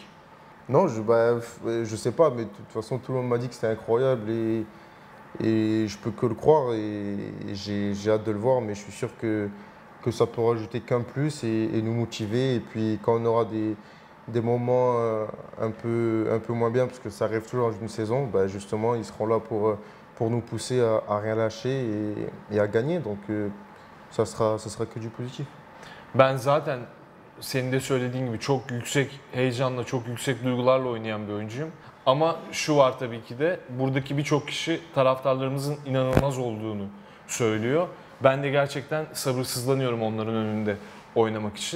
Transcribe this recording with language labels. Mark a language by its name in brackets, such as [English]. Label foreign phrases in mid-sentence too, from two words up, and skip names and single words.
[French] Non, je sais pas, mais de toute façon, tout le monde m'a dit que c'était incroyable et je peux que le croire et j'ai hâte de le voir, mais je suis sûr que ça peut rajouter qu'un plus et nous motiver. Et puis quand on aura des moments un peu moins bien, parce que ça arrive toujours dans une saison, justement, ils seront là pour nous pousser à rien lâcher et à gagner. Donc ça sera que du positif. [Turkish] Ben zaten senin de söylediğin gibi çok yüksek heyecanla, çok yüksek duygularla oynayan bir oyuncuyum. Ama şu var tabii ki de buradaki birçok kişi taraftarlarımızın inanılmaz olduğunu söylüyor. Ben de gerçekten sabırsızlanıyorum onların önünde oynamak için.